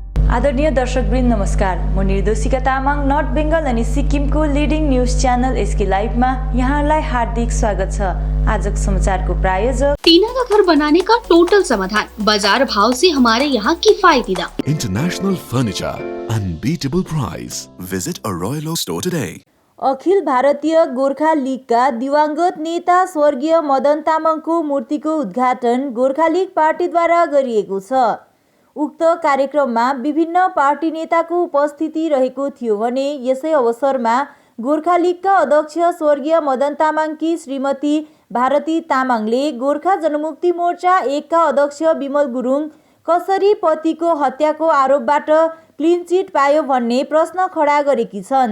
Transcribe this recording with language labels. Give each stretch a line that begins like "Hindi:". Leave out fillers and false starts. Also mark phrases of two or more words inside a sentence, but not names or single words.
Nepali: आदरणीय दर्शकवृन्द नमस्कार। म निर्दोषिका तामाङ नर्थ बेङ्गल अनि सिक्किमको
English: leading news channel
Nepali: एसके लाइभमा यहाँलाई हार्दिक स्वागत छ। आजको समाचारको प्रायोजक
Hindi: टीना का घर बनाने का टोटल समाधान, बाजार भाव से हमारे यहाँ किफायती दाम।
English: International furniture, unbeatable price. Visit a Royal Oak store today.
Nepali: अखिल भारतीय गोर्खा लीगका दिवंगत नेता स्वर्गीय मदन तामाङको मूर्तिको उद्घाटन गोर्खा लीग पार्टीद्वारा गरिएको छ। उक्त कार्यक्रममा विभिन्न पार्टी नेताको उपस्थिति रहेको थियो भने यसै अवसरमा गोर्खा लीगका अध्यक्ष स्वर्गीय मदन तामाङकी श्रीमती भारती तामाङले गोर्खा जनमुक्ति मोर्चा एकका अध्यक्ष विमल गुरुङ कसरी पतिको हत्याको आरोपबाट
English: clean chit
Nepali: पायो भन्ने प्रश्न खडा गरेकी छन्।